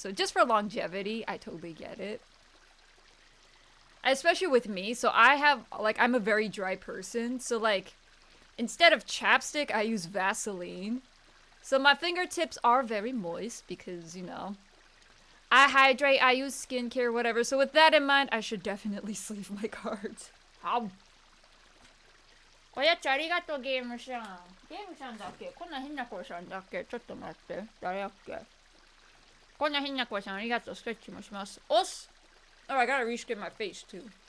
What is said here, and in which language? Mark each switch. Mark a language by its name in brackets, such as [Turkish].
[English] So just for longevity, I totally get it. Especially with me, so I'm a very dry person, so, like, instead of chapstick, I use Vaseline. So my fingertips are very moist because, I hydrate, I use skincare, whatever. So with that in mind, I should definitely sleeve my cards. Ow. [Japanese] おやつありがとう、ゲームさん。ゲームさんだっけ？こんな変な声さんだっけ？ちょっと待って。誰だっけ？こんな変な声さんありがとう。ストレッチもします。おっす！ [English] Oh, I gotta reskin my face, too.